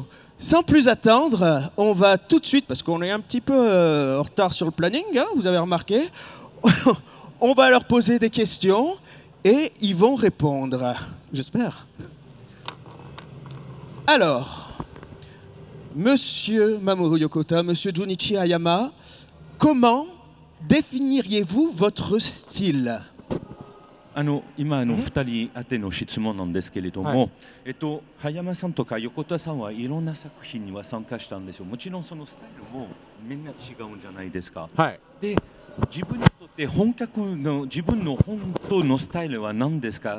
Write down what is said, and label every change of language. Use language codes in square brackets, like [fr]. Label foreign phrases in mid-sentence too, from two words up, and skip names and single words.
[fr] Sans plus attendre, on va tout de suite, parce qu'on est un petit peu en retard sur le planning, hein, vous avez remarqué, on va leur poser des questions et ils vont répondre. J'espère. Alors, Monsieur Mamoru Yokota, Monsieur Junichi Hayama, comment définiriez-vous votre style? [ja] 今2人宛ての質問なんですけれども、葉山さんとか横田さんはいろんな作品には参加したんですよ。もちろんそのスタイルもみんな違うんじゃないですか。はい。で、自分にとって本格の自分の本当のスタイルは何ですか？